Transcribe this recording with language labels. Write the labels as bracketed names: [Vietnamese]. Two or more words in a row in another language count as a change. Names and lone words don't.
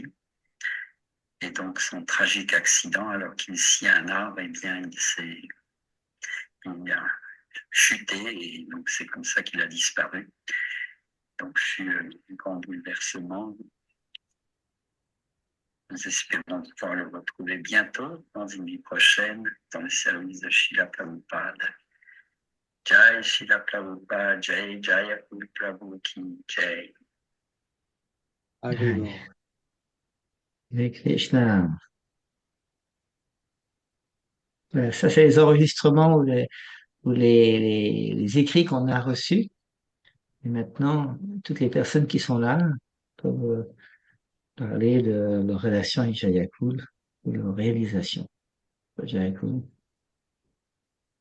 [French] Et donc, son tragique accident, alors qu'il scie un arbre, eh bien, il a chuté, et donc c'est comme ça qu'il a disparu. Donc, je suis un grand bouleversement. Nous espérons pouvoir le retrouver bientôt, dans une vie prochaine, dans le service de Srila Prabhupada. [Hindi] Jai Srila Prabhupada, Jai Jayakul Prabhu Ki Jai. [Sanskrit] Hare Krishna. [French] Ça, c'est les enregistrements ou les écrits qu'on a reçus. Et maintenant, toutes les personnes qui sont là peuvent parler de leur relation avec Jayakul ou leur réalisation de Jayakul.